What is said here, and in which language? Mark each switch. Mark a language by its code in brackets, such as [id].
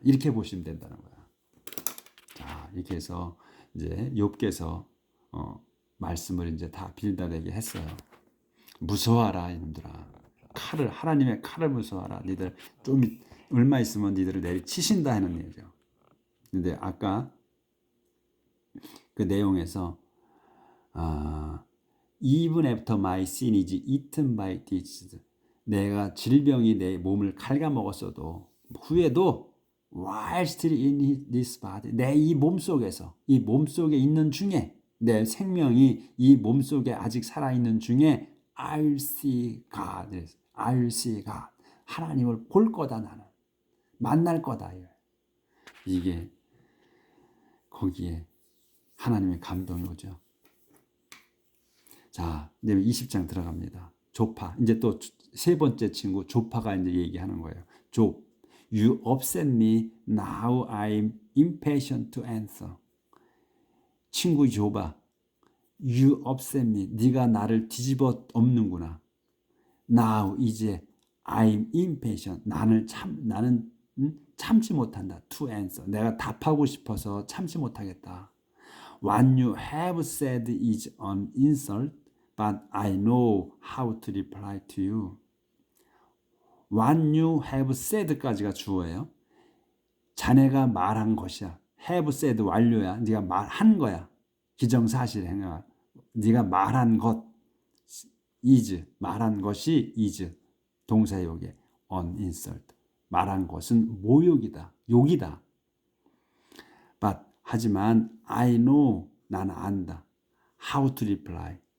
[ko] 이렇게 보시면 된다는 거야. 자, 이렇게 해서 이제 욥기에서 말씀을 이제 다 빌닷에게 했어요. 무서워하라 이놈들아. 하나님의 칼을 무서워하라. 니들 좀 얼마 있으면 니들을 내리치신다 하는 얘기죠. [en] 근데 아까 그 내용에서 Even after my sin is eaten by disease. [ko] 내가 질병이 내 몸을 갉아먹었어도 후에도 [en] while still in this body. [ko] 내 이 몸속에서 이 몸속에 있는 중에 내 생명이 이 몸속에 아직 살아있는 중에 [en] I'll see God. I'll see God. [ko] 하나님을 볼 거다 나는. 만날 거다. 이게 거기에 하나님의 감동이 오죠. 자, 이제 20장 들어갑니다. 조파. 이제 또 세 번째 친구 조파가 이제 얘기하는 거예요. [en] 조, you upset me. Now I'm impatient to answer. [ko] 친구 조바, [en] you upset me. [ko] 네가 나를 뒤집어 엎는구나. [en] Now [ko] 이제 [en] I'm impatient. [ko] 나는 참지 못한다. [en] To answer. [ko] 내가 답하고 싶어서 참지 못하겠다. [en] What you have said is an insult, but I know how to reply to you. What you have said까지가 [ko] 주어예요. 자네가 말한 것이야. have said 완료야. 네가 말한 거야. 기정사실 행위야. 네가 말한 것 is 말한 것이 is 동사역에 an insult. 말한 것은 모욕이다. 욕이다. [en] But [ko] 하지만 [en] I know [ko] 나는 안다. [en] How to reply.